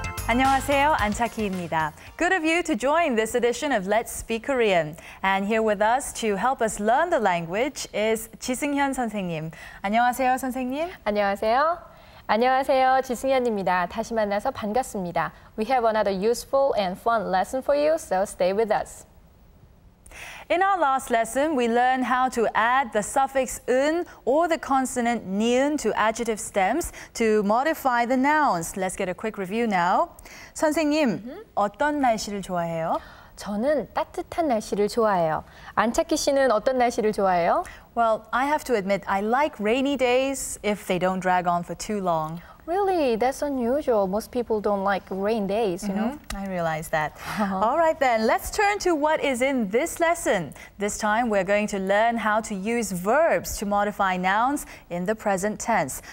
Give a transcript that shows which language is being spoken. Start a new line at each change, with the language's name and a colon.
Korean: 안녕하세요, 안차키입니다.
English: Good of you to join this edition of Let's Speak Korean. And here with us to help us learn the language is 지승현 선생님.
Korean: 안녕하세요, 선생님. 안녕하세요. 안녕하세요, 지승현입니다. 다시 만나서 반갑습니다.
English: We have another useful and fun lesson for you, so stay with us. In our last lesson, we learned how to add the suffix 은 or the consonant 니은 to adjective stems to modify the nouns. Let's get a quick review now.
Korean: 선생님, 어떤 날씨를 좋아해요? 저는 따뜻한 날씨를 좋아해요. 안차키 씨는 어떤 날씨를 좋아해요?
English: Well, I have to admit, I like rainy days if they don't drag on for too long. Really? That's unusual. Most people don't like rain days, you know? I realize that. All right then, let's turn to what is in this lesson. This time we're going to learn how to use verbs to modify nouns in the present tense.